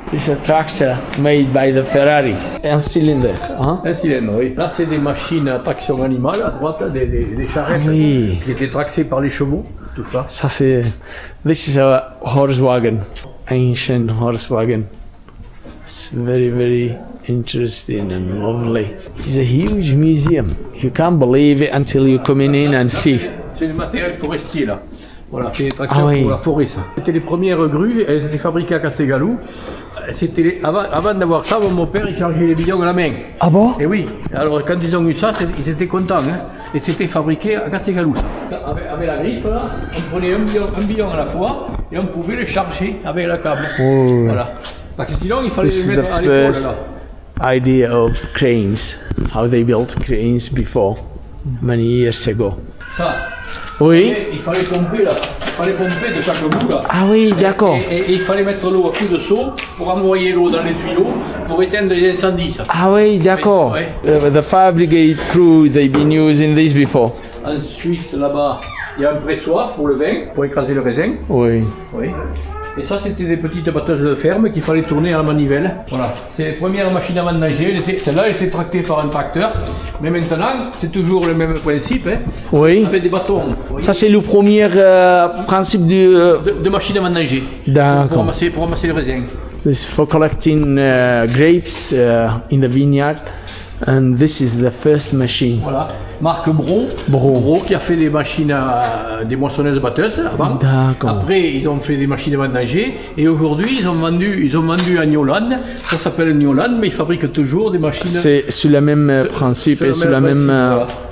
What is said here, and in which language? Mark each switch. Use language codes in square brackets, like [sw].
[en] It's a tractor made by the Ferrari. [fr] Un cylindre, hein? Un cylindre, oui. Là, c'est des machines à traction animale, à droite, des charrettes qui étaient tractées par les chevaux, tout ça. Ça c'est... [en] This is a horse wagon. Ancient horse wagon. It's very, very interesting and lovely. It's a huge museum. You can't believe it until you come in and see. [fr] C'est du matériel forestier, là. Voilà, c'est des tracteurs pour la forêt, ça. C'était les premières grues, elles étaient fabriquées à Castegalou. Avant d'avoir ça, mon père, il chargeait les billons à la main. Ah bon? Et oui, alors quand ils ont eu ça, ils étaient contents. Hein. Et c'était fabriqué à Castegalou. Avec la griffe, là, on prenait un billon à la fois et on pouvait le charger avec le câble. Oh. Voilà. Parce que sinon, il fallait [en] This [fr] les [en] is the [fr] mettre à l'épaule, [en] first [fr] là. [en] idea of cranes. How they built cranes before, many years ago. [fr] Ça. Oui. Il fallait pomper là, il fallait pomper de chaque bout là. Ah oui, d'accord. Et il fallait mettre l'eau à coups de seau pour envoyer l'eau dans les tuyaux pour éteindre les incendies. Ça. Ah oui, d'accord. Oui. [en] The fire brigade crew, they've been using this before. [fr] Ensuite, là-bas, il y a un pressoir pour le vin, pour écraser le raisin. Oui. Oui. Et ça, c'était des petites batteuses de ferme qu'il fallait tourner à la manivelle. Voilà. C'est les premières machines à vendanger. Celle-là, elle était tractée par un tracteur. Mais maintenant, c'est toujours le même principe. Hein, Oui. avec des bâtons. Ça, c'est le premier principe du... De machine à vendanger. D'accord. Pour ramasser le raisin. [en] This is for collecting grapes in the vineyard. And this is the first machine. [fr] Voilà, marque Bro qui a fait des machines des moissonneuses batteuses avant. D'accord. Après, ils ont fait des machines à vendanger et aujourd'hui, ils ont vendu à Newland. Ça s'appelle Newland, mais ils fabriquent toujours des machines. C'est sur le même principe et sur la même. Voilà.